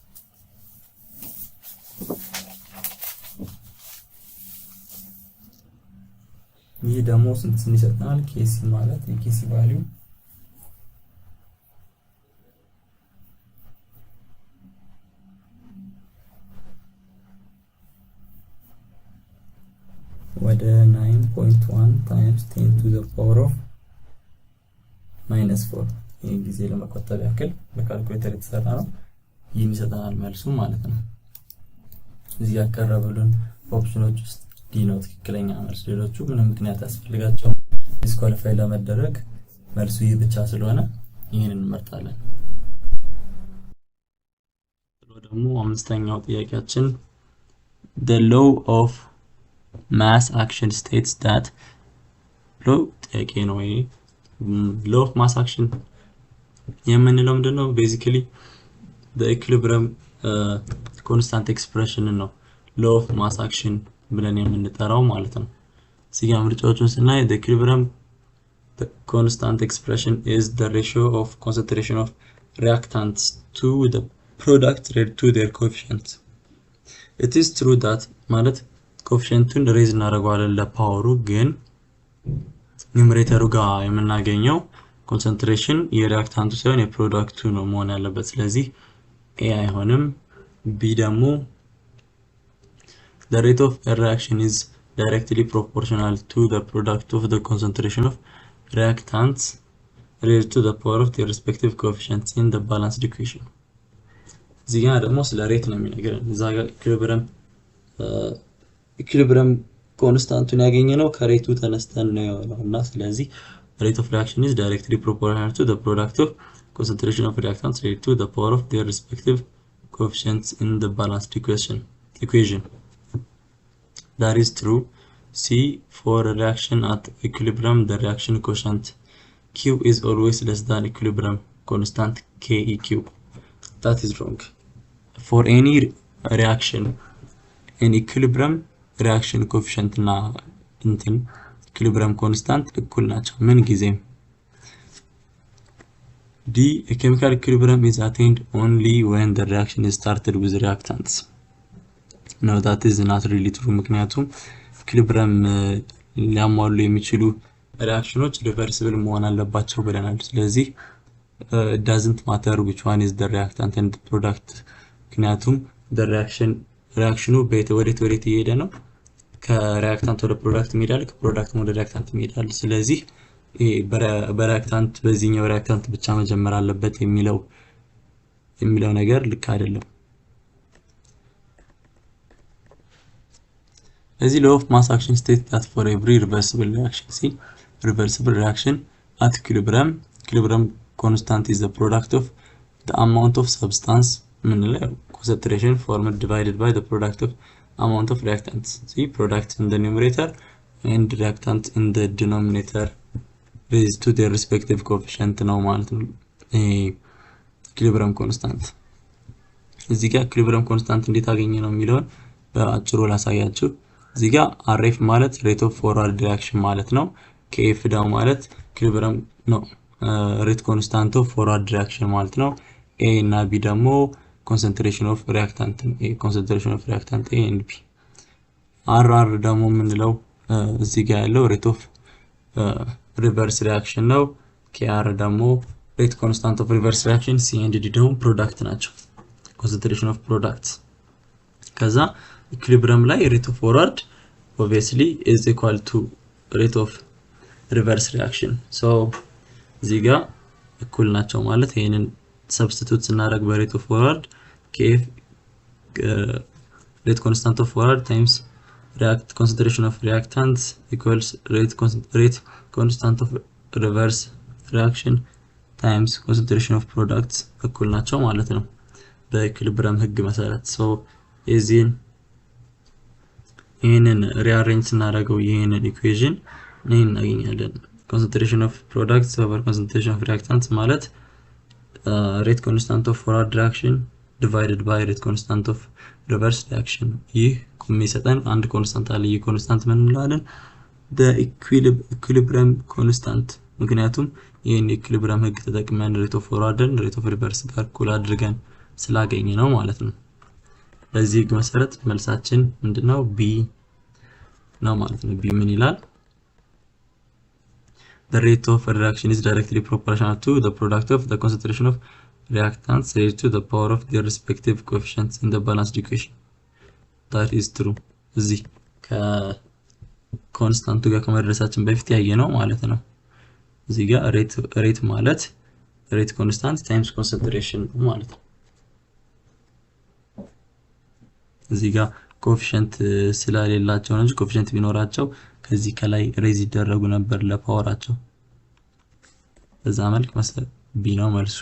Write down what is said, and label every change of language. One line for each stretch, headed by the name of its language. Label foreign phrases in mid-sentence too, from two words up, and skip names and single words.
Amharic: ይሄ ደግሞ ስንት ይሰጠናል? KC ማለት የKC ቫልዩ ወደ 9.1
English: times 10 to the power of
Amharic: -4 ይሄ ጊዜ ለመቆጠብ ያክል በካልኩሌተር የተሰራ ነው። ይሄን ይሰጠናል መልሱ ማለት ነው። እዚህ ያቀረበልን ኦፕሽኖች ውስጥ ዲ ነው ትክክለኛ መልስ። ሌሎቹ ምንም ምክንያት ያስፈልጋቸው ዲስኳሊፋይ ለመደረግ መልሱ ይህ ብቻ ስለሆነ ይሄንን እንመርጣለን። ደግሞ አምስተኛው ጥያቄያችን
English: the law of mass action states that
Amharic: ጥያቄ ነው። ይሄ
English: law of mass action
Amharic: የምንለው ምንድነው? ቤዚካሊ
English: the equilibrium constant expression
Amharic: ነው
English: law of mass action
Amharic: ብለን የምንጠራው ማለት ነው። እዚህ ጋር ምርጫዎቹን ስናይ
English: the equilibrium constant expression is the ratio of concentration of reactants to the product related to their coefficient. It is true that
Amharic: ማለት ኮኤፊሺየንቱን ሬዝ እናደርገዋለን ለፓወሩ፣ ግን ኒውመሬተሩ ጋር የምናገኘው ኮንሰንትሬሽን የሪአክታንቱ ሳይሆን የፕሮዳክቱ ነው መሆን ያለበት። ስለዚህ ኤ አይሆንም። ቢ ደግሞ
English: the rate of a reaction is directly proportional to the product of the concentration of reactants raised to the power of their respective coefficients in the balanced equation
Amharic: እዚህ ጋር ደግሞ ስለ ሬት ነው የሚነግረን እዛ ጋር ኢኩሊብሪየም ኮንስታንቱን ያገኘነው ከሬቱ ተነስተን ነው ያለውና ስለዚህ
English: rate of reaction is directly proportional to the product of concentration of reactants raised to the power of their respective coefficients in the balanced equation. That is true. See, for a reaction at equilibrium, the reaction quotient Q is always less than equilibrium constant KEQ. That is wrong. For any reaction in equilibrium, reaction coefficient na equilibrium constant
Amharic: እኩል ናቸው ምን ጊዜም
English: D, a chemical equilibrium is attained only when the reaction is started with reactants. No, that is not really true
Amharic: ምክንያቱም equilibrium ሊያሟሉ የሚችሉ
English: reactions reversible
Amharic: መሆን አለባቸው ብለናል ስለዚህ
English: it doesn't matter which one is the reactant and the product
Amharic: ምክንያቱም
English: the reaction
Amharic: ወዴት እየሄደ ነው ከሪአክታንት ወደ ፕሮዳክት ይሄዳል ከፕሮዳክት ወደ ሪአክታንት ይሄዳል ስለዚህ በሪአክታንት በዚህኛው ሪአክታንት ብቻ መጀመር አለበት የሚለው ነገር ልክ አይደለም
English: እዚህ law of mass action states that for every reversible reaction at equilibrium constant is the product of the amount of substance concentration formed divided by the product of amount of reactants. See, product in the numerator and reactant in the denominator raised to their respective coefficient now
Amharic: ማለት ነው
English: equilibrium constant
Amharic: እዚህ ጋር
English: equilibrium constant
Amharic: እንዴት አገኘ ነው የሚለውን በአጭሩ ላሳያችሁ እዚህ ጋር
English: RF ማለት rate of forward reaction
Amharic: ማለት ነው
English: KF
Amharic: ደግሞ ማለት
English: equilibrium ነው rate constant of forward reaction
Amharic: ማለት ነው
English: A እና B ደግሞ concentration of reactant A and B RR
Amharic: ደግሞ ምንለው እዚህ ጋር ያለው
English: rate of reverse reaction ነው KR ደግሞ rate constant of reverse reaction C and D ደግሞ product ናቸው concentration of products ከዛ equilibrium ላይ rate of forward obviously is equal to rate of reverse reaction so
Amharic: እዚህ ጋር እኩል ናቸው ማለት ይሄንን
English: substitute ስናደርግ rate of forward KF rate constant of forward times concentration of reactants equals rate constant of reverse reaction times concentration of products
Amharic: እኩል ናቸው ማለት ነው በኢኩሊብሪየም ህግ መሰረት
English: so ይሄንን rearrange
Amharic: ስናደርገው ይሄንን
English: equation
Amharic: ይሄን እናገኛለን
English: concentration of products over concentration of reactants ማለት rate constant of forward reaction
Amharic: divided by rate constant of reverse reaction ይህ የሚሰጠን አንድ ኮንስታንት አለ ይህ ኮንስታንት ምን እንላለን
English: the equilibrium constant
Amharic: ምክንያቱም ይሄን equilibrium ህግ ተጠቅመን
English: rate of forward and rate of reverse
Amharic: ጋር እኩል አድርገን ስላገኘ ነው ማለት ነው በዚህ ህግ መሰረት መልሳችን ምንድነው B ነው ማለት ነው B ምን ይላል
English: The rate of reaction is directly proportional to the product of the concentration of reactants raised to the power of their respective coefficients in the balanced equation. That is true.
Amharic: እዚህ ከኮንስታንቱ ጋር ከመድረሳችን በፊት ያየነው ማለት ነው እዚህ ጋር ሬት ማለት
English: rate constant times concentration
Amharic: ማለት ነው እዚህ ጋር ኮኤፊሺየንት ስለሌላቸው እንጂ ኮኤፊሺየንት ቢኖራቸው ከዚህ ከላይ ሬዝ ይደረጉ ነበር ለፓወራቸው በዛ መልኩ መሰለ ቢ ነው መልሱ